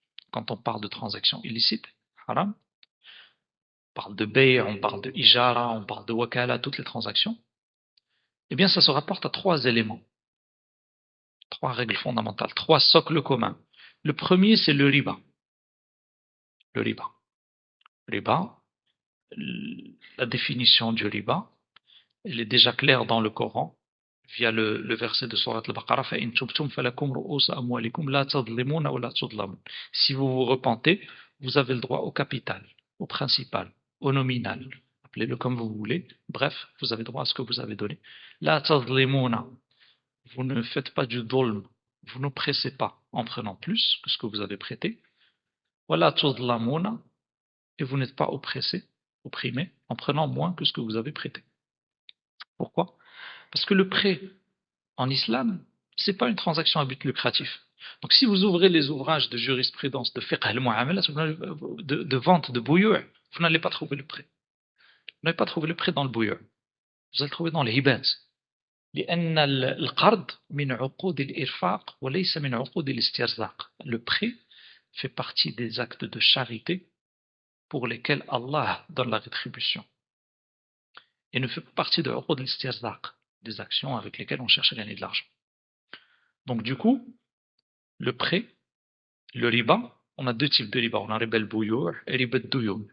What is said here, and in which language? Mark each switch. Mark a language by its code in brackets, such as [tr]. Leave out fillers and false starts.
[fr] Quand on parle de transactions illicites, haram, on parle de bay', on parle de ijara, on parle de wakala, toutes les transactions, eh bien ça se rapporte à trois éléments, trois règles fondamentales, trois socles communs. Le premier, c'est le riba. Le riba. Riba, la définition du riba, elle est déjà claire dans le Coran, via le verset de Surat Al-Baqarah, [ar] فَإِن تُبْتُمْ فَلَكُمْ رُؤُوسُ أَمْوَالِكُمْ لَا تَظْلِمُونَ وَلَا تُظْلَمُونَ. [fr] Si vous vous repentez, vous avez le droit au capital, au principal, au nominal. Appelez-le comme vous voulez. Bref, vous avez droit à ce que vous avez donné. [ar] لَا تَظْلِمُونَ. [fr] Vous ne faites pas du dhulm. Vous ne pressez pas en prenant plus que ce que vous avez prêté. [ar] وَلَا تُظْلَمُونَ. [fr] Et vous n'êtes pas opprimé, en prenant moins que ce que vous avez prêté. Pourquoi? Parce que le prêt en islam, ce n'est pas une transaction à but lucratif. Donc si vous ouvrez les ouvrages de jurisprudence, de fiqh al-mu'amalat, de vente, de bouilleur, vous n'allez pas trouver le prêt. Vous n'allez pas trouver le prêt dans le bouilleur. Vous allez le trouver dans les hibat. [ar] لأن القرض من عقود الإرفاق وليس من عقود الاسترزاق. [fr] Le prêt fait partie des actes de charité pour lesquels Allah donne la rétribution. Et ne fait pas partie de uqud al-istirzaq, des actions avec lesquelles on cherche à gagner de l'argent. Donc du coup, le prêt, le riba, on a deux types de riba. On a riba al-bouyour et riba al-douyoun.